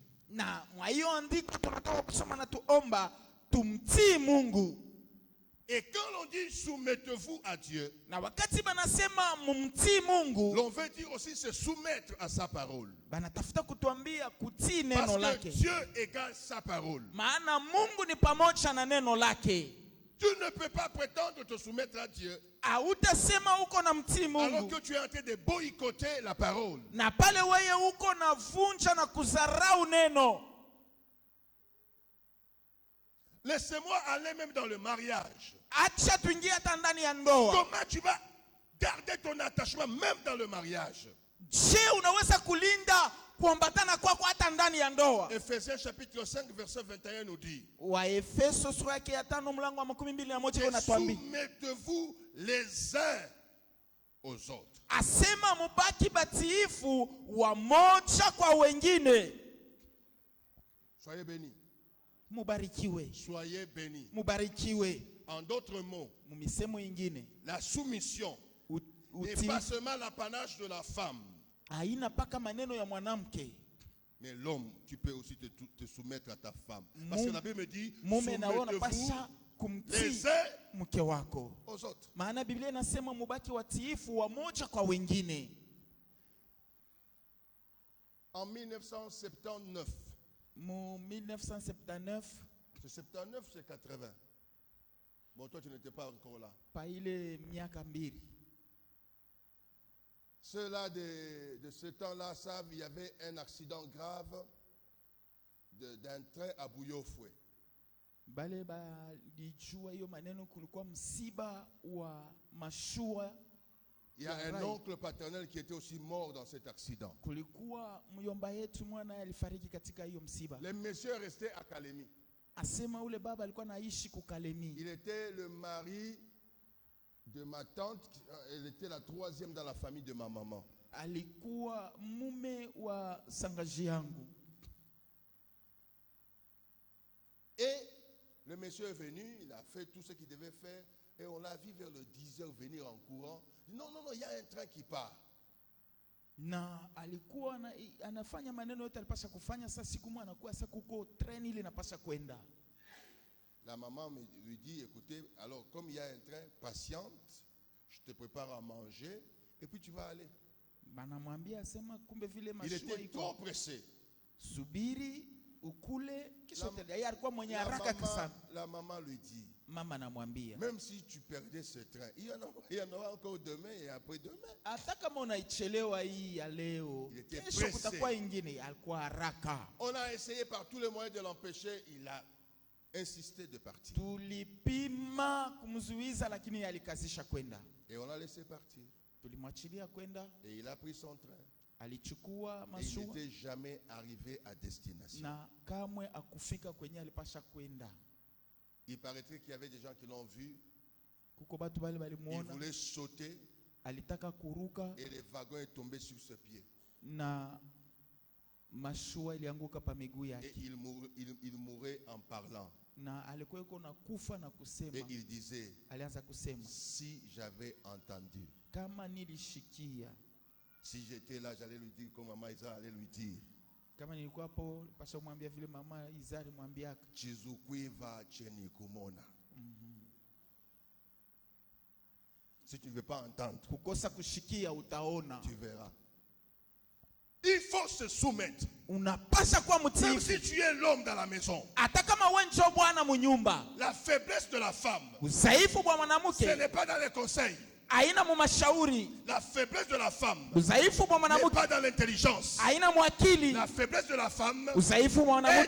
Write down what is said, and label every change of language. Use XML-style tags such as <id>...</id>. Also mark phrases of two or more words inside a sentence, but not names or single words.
<sw>Na mwa hiyo andiko tunatoka kusoma na tuomba tumtii Mungu.</sw> <fr>Et quand l'on dit soumettez-vous à Dieu,</fr> <sw>Na wakati banasema mumtii Mungu,</sw> <fr>l'on veut dire aussi se soumettre à sa parole.</fr> <sw>banatafuta kutuambia kutii</sw> <fr>Parce</fr> <sw>neno</sw> <fr>que</fr> <sw>lake.</sw> <fr>Dieu égale sa parole.</fr> <sw>Maana Mungu ni pamoja na neno lake.</sw> <fr>Tu ne peux pas prétendre te soumettre à Dieu</fr> <sw>Hautasema uko na mtii</sw> <fr>alors</fr> <sw>Mungu</sw> <fr>que tu es en train de boycotter la parole.</fr> <sw>na pale wewe uko na vunja na kuzarau neno.</sw> <fr>Laissez-moi aller même dans le mariage.</fr> <sw>Acha tuingie hata ndani ya ndoa.</sw> <fr>Comment tu vas garder ton attachement même dans le mariage?</fr> <sw>Je, unaweza kulinda kuambatana kwako hata ndani ya ndoa?</sw> <fr>Ephésiens chapitre 5 verset 21 nous dit:</fr> <sw>Waefeso sura yake ya 5 mlango wa 21</sw> <fr>et</fr> <sw>unatuambia,</sw> <fr>soumettez-vous les uns aux autres.</fr> <sw>asema mubaki batiifu wa moja kwa wengine.</sw> <fr>Soyez bénis.</fr> <sw>Mubarikiwe.</sw> <fr>Soyez bénis.</fr> <sw>Mubarikiwe.</sw> <fr>En d'autres mots,</fr> <sw>Mumisemo ingine,</sw> <fr>la soumission n'est</fr> <sw>utiifu</sw> <fr>pas seulement l'apanage de la femme,</fr> <sw>haina paka maneno ya mwanamke.</sw> <fr>mais l'homme, tu peux aussi te soumettre à ta femme. Parce que la Bible me dit:</fr> <sw>Mume na wewe</sw> <fr>soumettez-vous</fr> <sw>unapasha kumtii</sw> <fr>les uns</fr> <sw>mke wako.</sw> <fr>aux autres.</fr> <sw>Maana Biblia inasema mubaki watiifu wa moja kwa wengine.</sw> <fr>En 1979,</fr> <sw>Mu 1979</sw> <fr>c'est 79, c'est 80. Bon, toi, tu n'étais pas encore là.</fr> <sw>pa ile miaka 2.</sw> <fr>Ceux-là de ce temps-là savent, il y avait un accident grave d'un train à Bouillofoué.</fr> <sw>Bale balijua hiyo maneno, kulikuwa msiba wa mashua.</sw> <fr>Il y a un oncle paternel qui était aussi mort dans cet accident.</fr> <sw>Kulikuwa myomba yetu mwana alifariki katika hiyo msiba.</sw> <fr>Le monsieur est resté à Kalemi.</fr> <sw>Asema ule baba alikuwa naishi ku Kalemi.</sw> <fr>Il était le mari de ma tante, elle était la troisième dans la famille de ma maman.</fr> <sw>Alikuwa mume wa sangaji yangu.</sw> <fr>Et le monsieur est venu, il a fait tout ce qu'il devait faire et on l'a vu vers le 10h venir en courant. Non, non, non, il y a un train qui part.</fr> <sw>Na alikuwa anafanya maneno yote alipasha kufanya. Sasa siku moja anakuwa sasa kuko treni ile inapasha kwenda.</sw> <fr>La maman lui dit, écoutez, alors comme il y a un train, patiente, je te prépare à manger et puis tu vas aller.</fr> <sw>Banamwambia sema kumbe vile mashua.</sw> <fr>Il était trop pressé.</fr> <sw>Subiri ukule kisha yeye alikuwa mwenye haraka sana.</sw> <fr>La maman lui dit,</fr> <sw>mama anamwambia,</sw> <fr>même si tu perdais ce train, il y en aura encore demain et après-demain.</fr> <sw>Hata kama unaichelewa hii ya leo, kesho kutakuwa ingine. Alikuwa haraka.</sw> <fr>On a essayé par tous les moyens de l'empêcher, il a insisté de partir.</fr> <sw>Tulipima kumzuiza lakini alikazisha kwenda.</sw> <fr>Et on l'a laissé partir.</fr> <sw>Tulimwachilia kwenda.</sw> <fr>Et il a pris son train.</fr> <sw>Alichukua</sw> <fr>et il</fr> <sw>mashua.</sw> <fr>n'était jamais arrivé à destination.</fr> <sw>Na kamwe akufika kwenye alipasha kwenda.</sw> <fr>Il paraîtrait qu'il y avait des gens qui l'ont vu.</fr> <sw>Kuko batu bale balimuona.</sw> <fr>Il voulait sauter.</fr> <sw>Alitaka kuruka.</sw> <fr>Et le wagon est tombé sur ses pieds.</fr> <sw>Na mashua ilianguka pa miguu yake.</sw> <fr>Et il mourait en parlant.</fr> <sw>Na alikuwa yuko na kufa na kusema.</sw> <fr>Et il disait,</fr> <sw>alianza kusema,</sw> <fr>si j'avais entendu,</fr> <sw>kama nilishikia,</sw> <fr>si j'étais là, j'allais lui dire comme maman Isa allait lui dire.</fr> <sw>Kama nilikuwa hapo pasha mwambia vile mama Izari mwambiaka. Chizukwiva chenikumona.</sw> <fr>Si tu ne veux pas entendre,</fr> <sw>kukosa kushikia utaona.</sw> <fr>Tu verras. Il faut se soumettre.</fr> <sw>Unapasha kuwa mtiifu.</sw> <fr>Même si tu es l'homme dans la maison.</fr> <sw>Hata kama wewe ndio bwana munyumba.</sw> <fr>La faiblesse de la femme.</fr> <sw>Udhaifu wa mwanamke.</sw> <fr>Ce n'est pas dans les conseils.</fr> <sw>Aina mumashauri.</sw> <fr>La faiblesse de la femme.</fr> <sw>Udhaifu wa mwanamke.</sw> <fr>N'est pas dans l'intelligence.</fr> <sw>Aina mwakili.</sw> <fr>La faiblesse de la femme.</fr> <sw>Udhaifu wa mwanamke.</sw>